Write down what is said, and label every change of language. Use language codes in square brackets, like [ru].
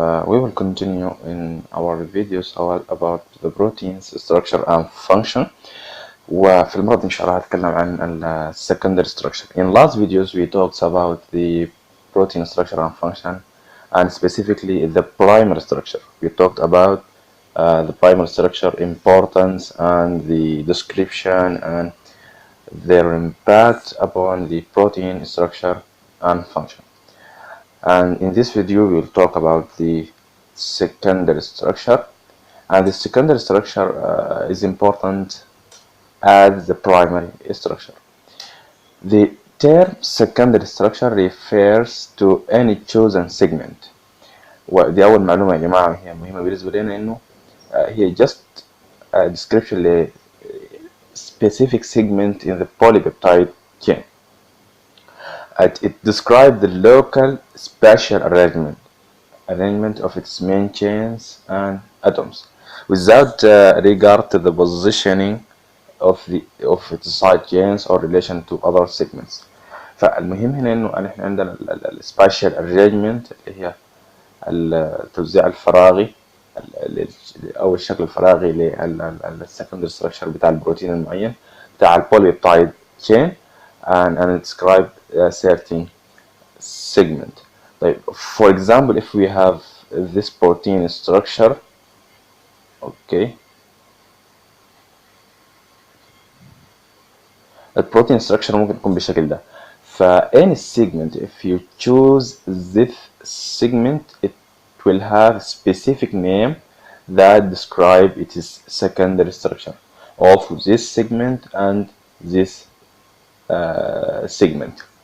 [en] We will continue in our videos about the proteins structure and function. [ar] وفي المرة إن شاء الله هتكلم عن ال secondary structure. [en] In last videos we talked about the protein structure and function, and specifically the primary structure. We talked about the primary structure importance and the description and their impact upon the protein structure and function. And in this video we'll talk about the secondary structure, and the secondary structure is important as the primary structure. The term secondary structure refers to any chosen segment. [ar] ودي أول معلومة يا جماعة هي مهمة بالنسبة لنا، إنه هي [en] just a description [ar] ل [en] specific segment in the polypeptide chain. It describes the local spatial arrangement of its main chains and atoms without regard to the positioning of its side chains or relation to other segments. [ar] فالمهم هنا انه احنا عندنا السباشيال arrangement اللي هي التوزيع الفراغي او الشكل الفراغي للسكندري ستراكشر بتاع البروتين المعين بتاع البوليبتايد [en] chain and describe a certain segment. [ar] طيب, [en] for example, if we have this protein structure, okay, [ar] البروتين [en] structure [ar] ممكن يكون بالشكل ده. [en] any segment, if you choose this segment, it will have a specific name that describe its secondary structure of this segment and this segment.